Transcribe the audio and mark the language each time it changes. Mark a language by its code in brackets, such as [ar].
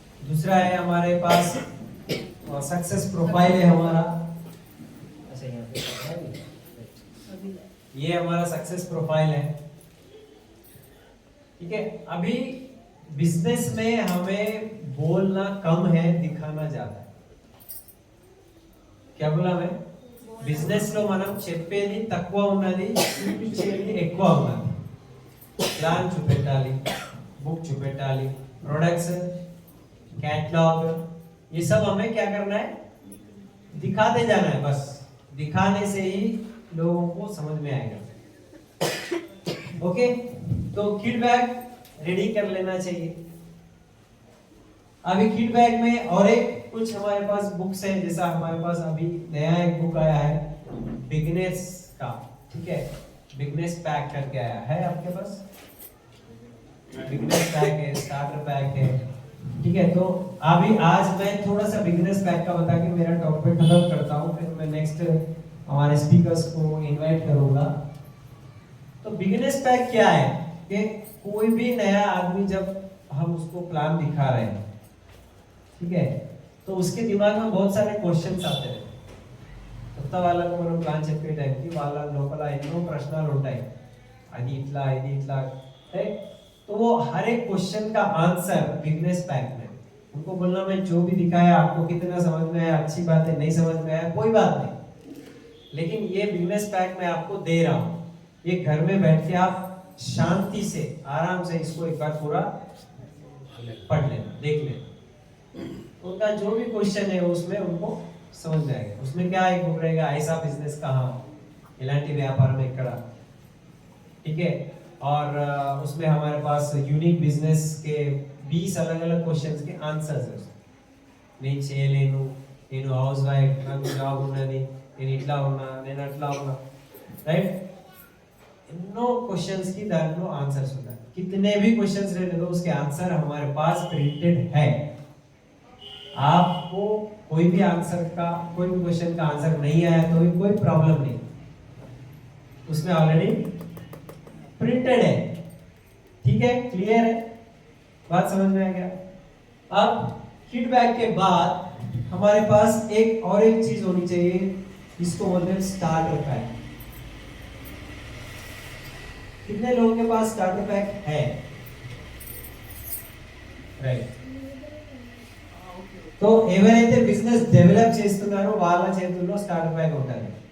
[hi] दूसरा है हमारे पास सक्सेस प्रोफाइल है हमारा. अच्छा, यहाँ पे ये हमारा सक्सेस प्रोफाइल है. ठीक है, अभी बिजनेस में हमें बोलना कम है, दिखाना ज्यादा है. क्या बोला मैं? [te] బిజినెస్ లో మనం చెప్పేది తక్కువ ఉన్నది, చూపించేది ఎక్కువ ఉన్నది. ప్లాన్ చూపెట్టాలి, बुक చూపెట్టాలి, [hi] प्रोडक्ट्स, कैटलॉग, ये सब हमें क्या करना है, दिखाते जाना है. बस दिखाने से ही लोगों को समझ में आएगा. ओके, तो किट बैग रेडी कर लेना चाहिए. अभी किट बैग में और एक कुछ हमारे पास बुक्स है. जैसा हमारे पास अभी नया एक बुक आया है बिगनर्स का. ठीक है, बिगनर्स पैक करके आया है आपके पास. बिगनर्स पैक है, स्टार्टर पैक है. ठीक है, तो अभी आज मैं थोड़ा सा बिगनर्स पैक का बता के मेरा टॉपिक खत्म करता हूँ, फिर मैं नेक्स्ट हमारे स्पीकर्स को इनवाइट करूंगा. तो बिगनर्स पैक क्या है कि कोई भी नया आदमी जब हम उसको प्लान दिखा रहे हैं, ठीक है, तो उसके दिमाग में बहुत सारे क्वेश्चंस आते हैं. [te] కొత్త వాళ్ళకు మనం ప్లాన్ చెప్పే టైంకి వాళ్ళ లోపల ఎన్నో ప్రశ్నలు ఉంటాయి. అది ఇట్లా ఇది ఇట్లా, [hi] तो वो हर एक क्वेश्चन का आंसर बिजनेस पैक में उनको बोलना, मैं जो भी दिखाया आपको कितना समझ में आया, अच्छी बात है, नहीं समझ में आया कोई बात नहीं, लेकिन ये बिजनेस पैक मैं आपको दे रहा हूँ. ये घर में बैठ के आप शांति से आराम से इसको एक बार पूरा पढ़ लेना, देख लेना. उनका जो भी क्वेश्चन है उसमें उनको समझ में आएगा. उसमें क्या एक बुक रहेगा, ऐसा बिजनेस कहाँ, इलांटी व्यापार में कड़ा. ठीक है, और उसमें हमारे पास यूनिक बिजनेस के 20 अलग अलग क्वेश्चंस के आंसर्स है. [te] నేను చేయలేను, నేను హౌస్ వైఫ్, నాకు జాబ్ ఉన్నది, నేను ఇట్లా ఉన్నా, నేను అట్లా ఉన్నా, రైట్. ఎన్నో [hi] क्वेश्चंस की [te] దాంట్లో [hi] आंसर्स होता है. कितने भी क्वेश्चंस रहने दो, उसके आंसर हमारे पास प्रिंटेड है. आपको कोई भी आंसर का, कोई भी क्वेश्चन का आंसर नहीं आया तो भी कोई प्रॉब्लम नहीं, उसमें ऑलरेडी प्रिंटेड है, ठीक है, क्लियर है, बात समझ में आ गया। अब किट बैग के बाद हमारे पास एक और एक चीज होनी चाहिए, इसको बोलते हैं स्टार्टर पैक। कितने लोगों के पास स्टार्टर पैक है? [en] Right. [te] तो ఎవరైతే బిజినెస్ డెవలప్ చేస్తున్నారో వాళ్ళ చేతుల్లో స్టార్టర్ पैक ఉంటుంది.